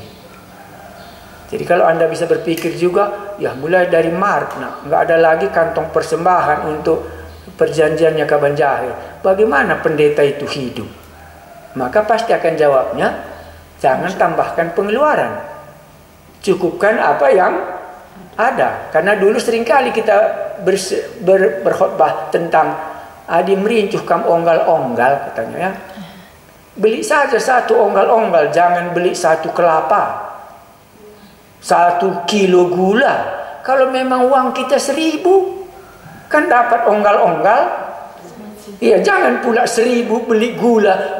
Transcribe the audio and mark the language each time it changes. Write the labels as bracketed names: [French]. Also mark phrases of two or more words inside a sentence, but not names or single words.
[Indonesian] Jadi kalau Anda bisa berpikir juga, ya mulai dari Maret, nggak ada lagi kantong persembahan untuk perjanjiannya Kaban Jahe. Bagaimana pendeta itu hidup? Maka pasti akan jawabnya, jangan tambahkan pengeluaran. Cukupkan apa yang ada. Karena dulu seringkali kita berkhotbah tentang [Batak Karo] adi merincuh kam onggal-onggal [Indonesian] katanya ya. Beli saja satu onggal-onggal, jangan beli satu kelapa. 1 kilo gula. Kalau memang uang kita 1.000, kan dapat onggal-onggal Iya, jangan pula 1.000 beli gula.